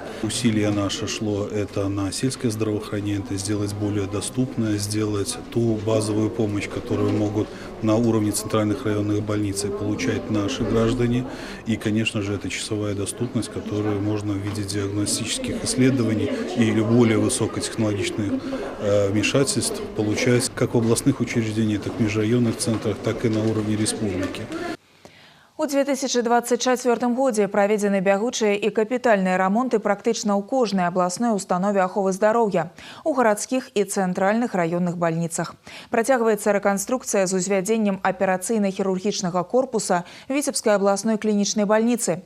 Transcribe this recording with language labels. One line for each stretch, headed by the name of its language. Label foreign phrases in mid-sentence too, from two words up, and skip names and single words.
Russian: Усилие наше шло это на сельское здравоохранение, это сделать более доступное, сделать ту базовую помощь, которую могут на уровне центральных районных больниц получать наши граждане. И, конечно же, это часовая доступность, которую можно в виде диагностических исследований и более высокотехнологичных вмешательств получать как в областных учреждениях, так и в межрайонных центрах, так и на уровне республики.
Belarusian: У 2024 годзе праведзены бягучыя і капітальныя рамонты практычна ў кожнай абласной установе аховы здароўя, у гарадскіх і цэнтральных раённых бальніцах. Працягваецца рэканструкцыя з узвядзеннем аперацыйна-хірургічнага корпуса Віцебскай абласной клінічнай бальніцы.